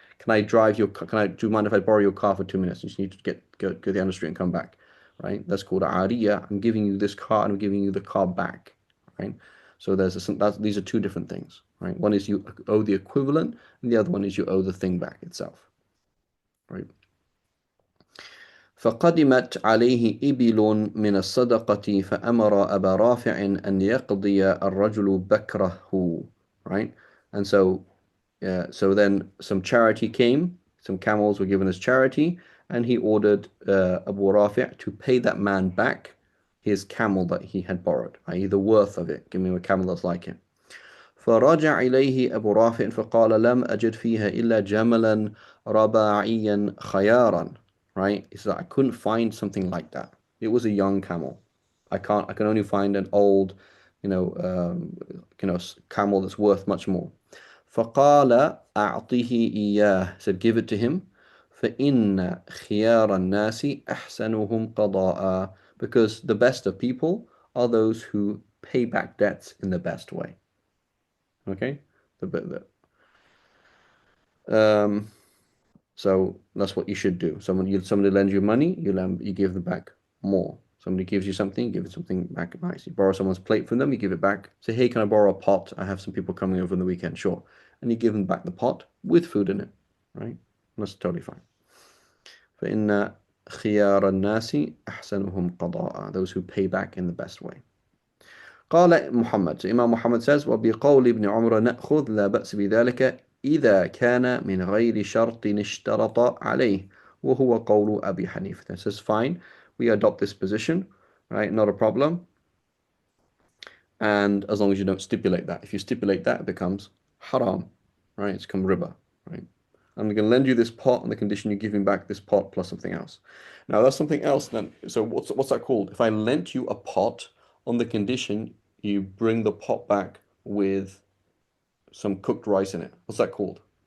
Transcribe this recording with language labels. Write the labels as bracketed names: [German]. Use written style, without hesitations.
[English] Do you mind if I borrow your car for 2 minutes? You just need to go down the street and come back, right? That's called ariya. I'm giving you this car and I'm giving you the car back, right? So these are two different things, right? One is you owe the equivalent, and the other one is you owe the thing back itself, right? [Arabic] فقدمت عليه إبل من الصدقة فأمر أبا رافع أن يقضي الرجل بكره, [English] right? And so then some charity came, some camels were given as charity, and he ordered Abu Rafi' to pay that man back his camel that he had borrowed, i.e. the worth of it. Give me a camel that's like it. [Arabic] فرجع إليه أبو رافع فقال لم أجد فيها إلا جملا رباعيا خيارا. [English] Right? He said, I couldn't find something like that. It was a young camel. I can only find an old, camel that's worth much more. [Arabic] فقال أعطيه إياه. [English] Said, give it to him. [Arabic] فإن خيار الناس أحسنهم قضاء. [English] Because the best of people are those who pay back debts in the best way. Okay? Um, so that's what you should do. Somebody lends you money, you give them back more. Somebody gives you something, you give it something back nice. You borrow someone's plate from them, you give it back. Say, hey, can I borrow a pot? I have some people coming over on the weekend. Sure. And you give them back the pot with food in it, right? That's totally fine. [Arabic] فإن خيار الناس أحسنهم قضاء. [English] Those who pay back in the best way. [Arabic] قال محمد. [English] So Imam Muhammad says, [Arabic] وبقول ابن عمر نأخذ لا بأس بذلك إذا كان من غير شرط اشترط عليه وهو قول أبي حنيفة. [English] It says, fine, we adopt this position, right? Not a problem. And as long as you don't stipulate that. If you stipulate that, it becomes haram, right? It's become riba, right? I'm going to lend you this pot on the condition you give me back this pot plus something else. Now that's something else then. So what's that called? If I lent you a pot on the condition you bring the pot back with some cooked rice in it, what's that called?